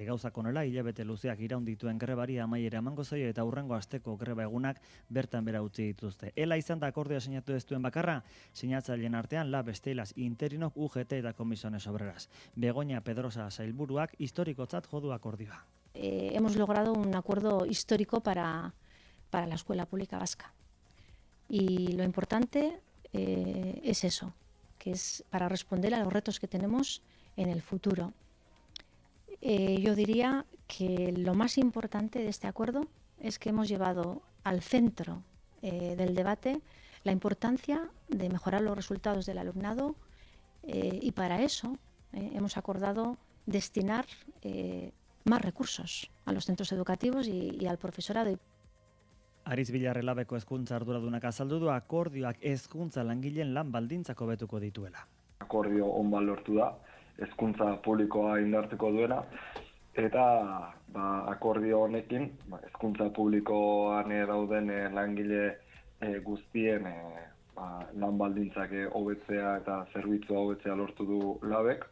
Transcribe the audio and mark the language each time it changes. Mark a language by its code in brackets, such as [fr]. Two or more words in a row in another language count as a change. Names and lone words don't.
[eu] Gauzak honela, hilabete luzeak iraun dituen grebari amaiera emango zaio eta hurrengo asteko greba egunak bertan bera utzi dituzte. Ela izan da akordioa sinatu ez duen bakarra, sinatzaileen artean Lab, Estelas, Interinok, UGT eta Comisiones Obreras. Begoña Pedrosa sailburuak historikotzat jo du akordioa. [es] Hemos logrado un acuerdo histórico para la escuela pública vasca. Y lo importante es eso, que es para responder a los retos que tenemos en el futuro. Yo diría que lo más importante de este acuerdo es que hemos llevado al centro del debate la importancia de mejorar los resultados del alumnado y para eso hemos acordado destinar más recursos a los centros educativos y al profesorado. [eu] Ariz Bilarre Labeko hezkuntza arduradunak azaldu du akordioak hezkuntza langileen lan baldintzak hobetuko dituela. Akordio on bat lortu da, hezkuntza publikoa indartuko duena, eta akordio honekin hezkuntza publikoan dauden langile guztien lan baldintzak hobetzea eta zerbitzua hobetzea lortu du Labek.